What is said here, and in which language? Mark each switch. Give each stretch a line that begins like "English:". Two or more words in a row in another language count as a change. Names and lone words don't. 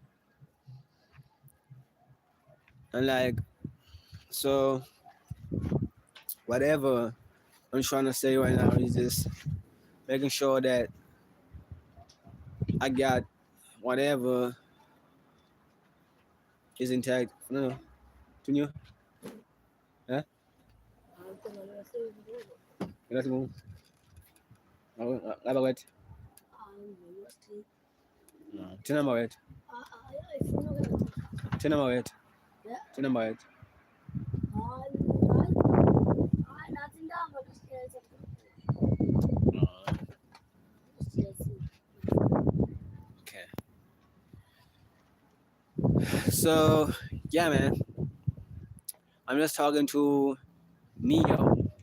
English: And like so, whatever I'm trying to say right now is just making sure that I got whatever is intact. No, tunyo, huh? Let's go. Labawet. Tena mawet. Tena mawet. Tena mawet. Okay. So yeah, man. I'm just talking to Neo.